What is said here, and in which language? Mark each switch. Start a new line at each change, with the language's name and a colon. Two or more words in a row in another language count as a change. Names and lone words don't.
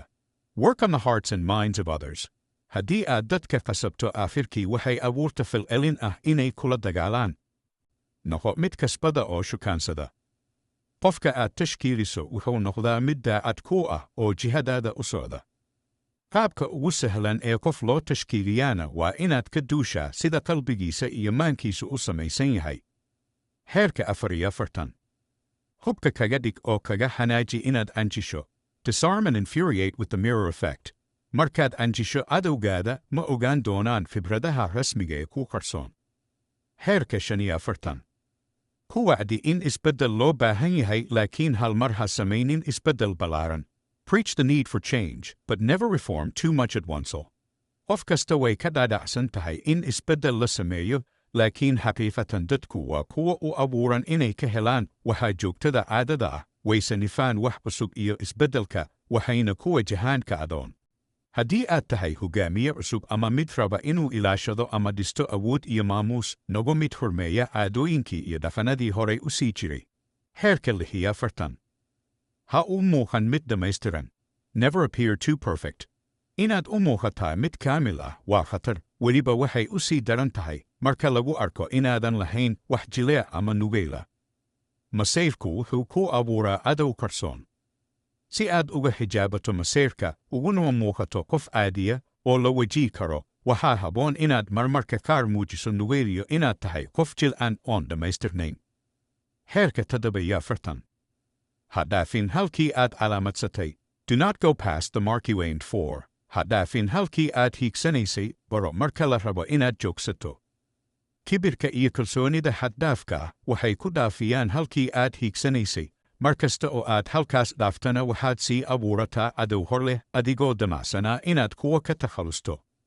English: Work on the hearts and minds of others.
Somali: Haddii aad dadka qasabto aakhirkii waxay abuurta falcelin inay kula dagaalaan. Noqo mid kasbada oo shukaansada. Qofka aad tashkiiliso wuxuu noqdaa mid daacad ku oo jihadaada u socda. Qaabka ugu sahlan ee qof loo tashkiiliyaana waa inaad ka duushaa sida qalbigiisa iyo maankiisu u samaysan yahay. Xeerka 44 Hubka kaga dhig oo kaga xanaaji inaad anjisho.
English: Disarm and infuriate with the mirror effect.
Somali: Markaad anjisho cadowgaada ma ogaan doonaan fibradaha rasmiga ee ku qarsoon. Xeerka 45 Ku wacdi in isbeddel loo baahan yahay laakiin hal mar ha samaynin isbeddel ballaaran.
English: Preach the need for change, but never reform too much at once.
Somali: Qof kasta way ka dhaadhacsan tahay in isbeddel la sameeyo, laakiin xaqiiqatan dadku waa kuwa u abuuran inay ka helaan waxa joogtada caadada way sanifaan wax cusub iyo isbeddelka, waxayna ku wajahaan kacdoon. Haddii aad tahay hogaamiye cusub ama mid raba inuu ilaashado ama dhisto awood iyo maamuus, noqo mid hormeeya caadooyinkii iyo dhaqanadii horay u sii jiray. Xeerka 46 Ha u muuqan mid dhammaystiran.
English: Never appear too perfect.
Somali: Inaad u muuqataa mid kaamil waa khatar, weliba waxay u sii daran tahay marka lagu arko inaadan lahayn wax jileec ama nugeyla. Masayrku wuxuu ku abuuraa cadow qarsoon. Si aad uga xijaabato masayrka uguna muuqato qof caadiya oo la wajihi karo, waxaa habboon inaad marmarka qaar muujiso nugeyliyo inaad tahay qof jilcan oon dhammaystirnayn. Xeerka 47 Ha dhaafin halkii aad calaamadsatay.
English: Do not go past the mark you aimed for.
Somali: Ha dhaafin halkii aad hiigsanaysay, baro marka la rabo inaad joogsato. Kibirka iyo kalsoonida xad-dhaafka waxay ku dhaafiyaan halkii aad hiigsanaysay. Mar kasta oo aad halkaas dhaaftana waxaad sii abuurataa cadow hor leh adigoo damacsanaa inaad kuwa ka takhalusto.